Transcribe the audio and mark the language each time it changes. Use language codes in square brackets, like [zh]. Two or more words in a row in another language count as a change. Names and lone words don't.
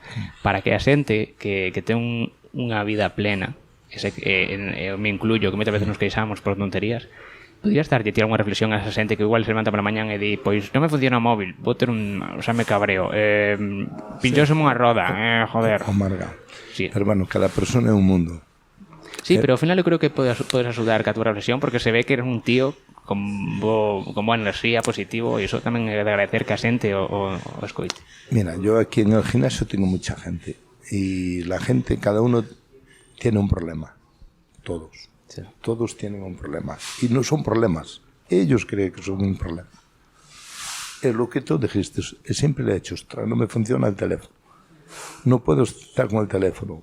[gl] Para que a xente que ten unha vida plena, [es] me incluyo, [gl] que moitas veces nos queixamos por tonterías, podrías darlle tirar unha reflexión a esa xente que igual se levanta pola mañán e di, pois non me funciona o móvil, vou ter xa me cabreo, pinchóseme unha roda, joder. O marga. [es] Sí. [gl] Pero bueno, cada persona é un mundo. Sí, pero ao final eu creo que podes axudar ca túa reflexión, porque se ve que eres un tío con boa enerxía, positivo, e iso tamén é de agradecer que a xente o escoite. [es] Mira, yo aquí en el gimnasio tengo mucha gente, y la gente, cada uno tiene un problema, todos. Sí. Todos tienen un problema. Y no son problemas. Ellos creen que son un problema. Es lo que tú dijiste. Siempre le he hecho, ostras, no me funciona el teléfono. No puedo estar con el teléfono.